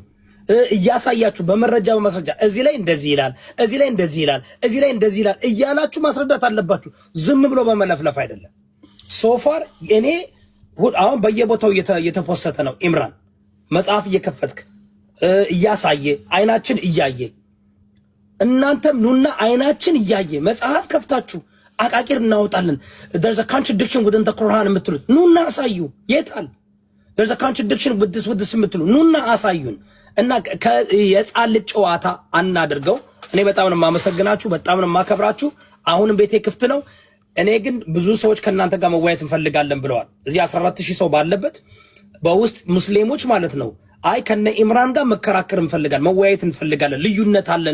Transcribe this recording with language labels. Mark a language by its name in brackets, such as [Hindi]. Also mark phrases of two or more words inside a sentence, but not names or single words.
[Amharic] እያሳያችሁ በመረጃ በማስረጃ እዚህ ላይ እንደዚህ ይላል፣ እዚህ ላይ እንደዚህ ይላል፣ እዚህ ላይ እንደዚህ ይላል እያላችሁ ማስረዳት አለባችሁ። ዝም ብሎ በመለፍለፍ አይደለም። ሶፋር እኔ አሁን በየቦታው እየተፖሰተ ነው። ኢምራን መጽሐፍ እየከፈትክ እያሳየ አይናችን እያየ እናንተም ኑና አይናችን እያየ መጽሐፍ ከፍታችሁ አቃቂር እናወጣለን። [English] there's a contradiction within the Quran [Amharic] የምትሉት ኑና አሳዩ። የታል? [English] there's a contradiction with this [Amharic] የምትሉ ኑና አሳዩን። እና የጻል ጨዋታ አናድርገው። እኔ በጣም ነው የማመሰግናችሁ፣ በጣም ነው የማከብራችሁ። አሁንም ቤቴ ክፍት ነው። እኔ ግን ብዙ ሰዎች ከእናንተ ጋር መወያየት እንፈልጋለን ብለዋል። እዚህ 14000 ሰው ባለበት በውስጥ ሙስሊሞች ማለት ነው አይ ከነ ኢምራን ጋር መከራከር እንፈልጋለን፣ መወያየት እንፈልጋለን፣ ልዩነት አለን